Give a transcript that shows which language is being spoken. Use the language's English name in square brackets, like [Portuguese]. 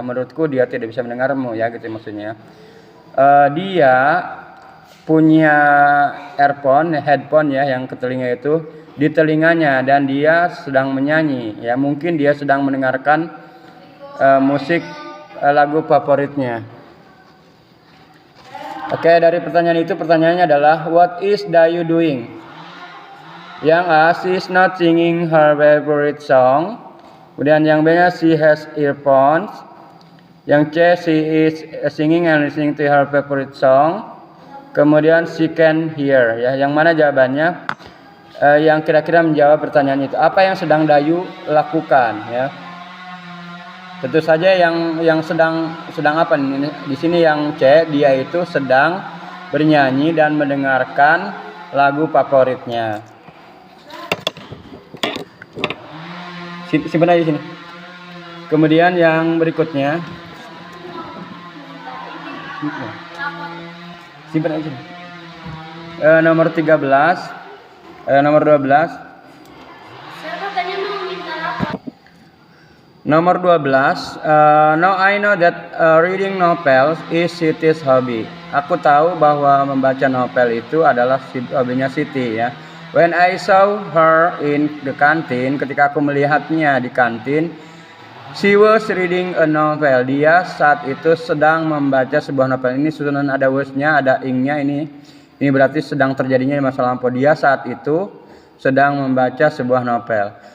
[Indonesian] Menurutku dia tidak bisa mendengarmu ya, gitu maksudnya. Dia punya headphone ya, yang ke telinga itu di telinganya, dan dia sedang menyanyi ya. Mungkin dia sedang mendengarkan musik lagu favoritnya. Oke, dari pertanyaan itu, pertanyaannya adalah [English] what is Dayu doing? [Indonesian] Yang A, [English] she is not singing her favorite song. [Indonesian] Kemudian yang B nya, [English] she has earphones. [Indonesian] Yang C, [English] she is singing and listening to her favorite song. [Indonesian] Kemudian [English] she can hear [Indonesian] ya. Yang mana jawabannya yang kira-kira menjawab pertanyaan itu? Apa yang sedang Dayu lakukan ya? Tentu saja yang sedang apa nih? Di sini yang C, dia itu sedang bernyanyi dan mendengarkan lagu favoritnya. Simpan aja di sini. Kemudian yang berikutnya, simpan aja. Nomor 13, nomor 12. Nomor 12, [English] now I know that reading novels is Siti's hobby. [Indonesian] Aku tahu bahwa membaca novel itu adalah hobinya Siti ya. [English] When I saw her in the canteen, [Indonesian] ketika aku melihatnya di kantin, [English] she was reading a novel. [Indonesian] Dia saat itu sedang membaca sebuah novel. Ini susunan ada was-nya, ada ing-nya ini. Ini berarti sedang terjadinya di masa lampau. Dia saat itu sedang membaca sebuah novel.